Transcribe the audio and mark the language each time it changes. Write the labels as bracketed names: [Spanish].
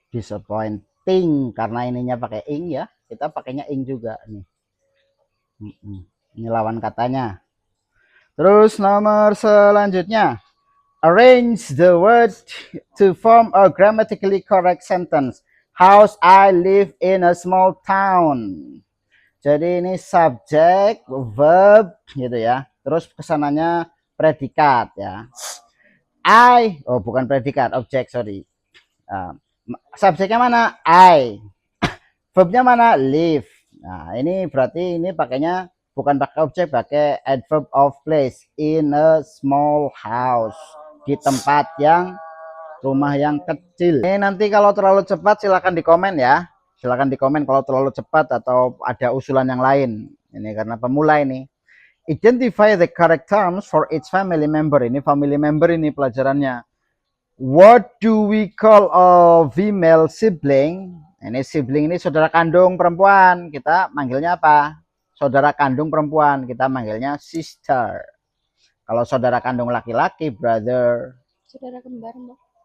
[Indonesian] Disappointing karena ininya pakai ing ya. Kita pakainya ing juga nih. Ini lawan katanya. Terus nomor selanjutnya. [English] Arrange the word to form a grammatically correct sentence. House I live in a small town. [Indonesian] Jadi ini subjek, verb gitu ya. Terus kesananya predikat ya. Bukan predikat, objek, sorry. Subjeknya mana? I. Verbnya mana? Live. Nah, ini berarti ini pakainya bukan pakai objek, pakai adverb of place. [English] In a small house. [Indonesian] Di tempat yang, rumah yang kecil. Ini nanti kalau terlalu cepat silakan di komen ya. Silakan di komen kalau terlalu cepat atau ada usulan yang lain. Ini karena pemula ini. [English] Identify the correct terms for each family member. [Indonesian] Ini family member ini pelajarannya. [English] What do we call a female sibling? [Indonesian] Ini sibling ini saudara kandung perempuan. Kita manggilnya apa? Saudara kandung perempuan. Kita manggilnya sister. Kalau saudara kandung laki-laki, brother. Saudara kembar, Mbak.